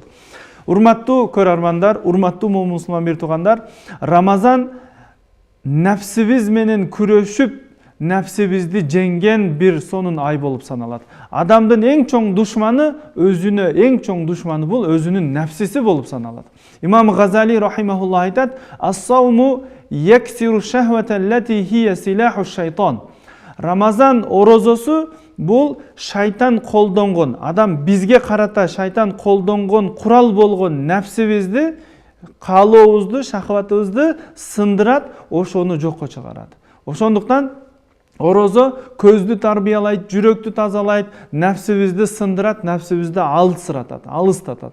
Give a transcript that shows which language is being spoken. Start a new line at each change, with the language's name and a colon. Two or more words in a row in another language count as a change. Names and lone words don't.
Kyrgyz: Урматтуу көрөрмандар, урматтуу мусулман бир туугандар, Рамазан нафсибиз менен күрөшүп, нәпсибизди жеңген бир сонун ай болуп саналат. Адамдын эң чоң душманы, өзүнө эң чоң душманы бул өзүнүн нәпсиси болуп саналат. Имам Газали рахимахулла айтат:
Arabic: "الصوم يكسر الشهوة التي هي سلاح الشيطان."
Kyrgyz: Рамазан орозосу бул шайтан колдонгон, адам бизге карата шайтан колдонгон курал болгон нәпсибизди, каалообузду, шахватыбызды сындырат, ошону жокко чыгарат. Ошондуктан орозо көздү тарбиялайт, жүрөктү тазалайт, нәпсибизди сындырат, нәпсибизди алыстатат.